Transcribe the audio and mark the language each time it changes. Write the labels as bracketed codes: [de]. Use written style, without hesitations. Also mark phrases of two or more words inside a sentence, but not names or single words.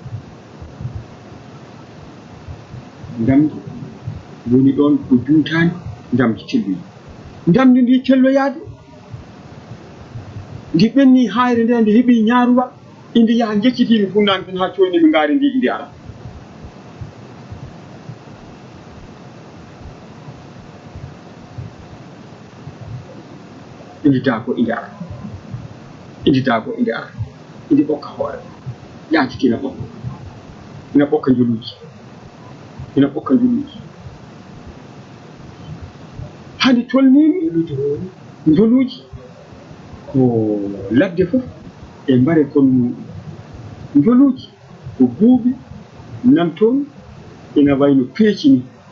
[ff] ndamdi woni ɗon ko juutani ndamdi celluji ndamdi ndi celloyaade ndi ɓenni hayre nde nde heeɓi ñaaruwa indi yaha jeccitimi funnani tan ha coynimi ngaari ndi indi ara indi daago indi ara indi daago indi ara indi ɓokka hoore yaajiti ina ɓokka ina ɓokka njoluuji ina ɓokka njoluuji hani tolnimi njoluuji ko ladde fof e mbare kon muɗum njoluuji ko buuɓi nan toon ina wayno peeci ni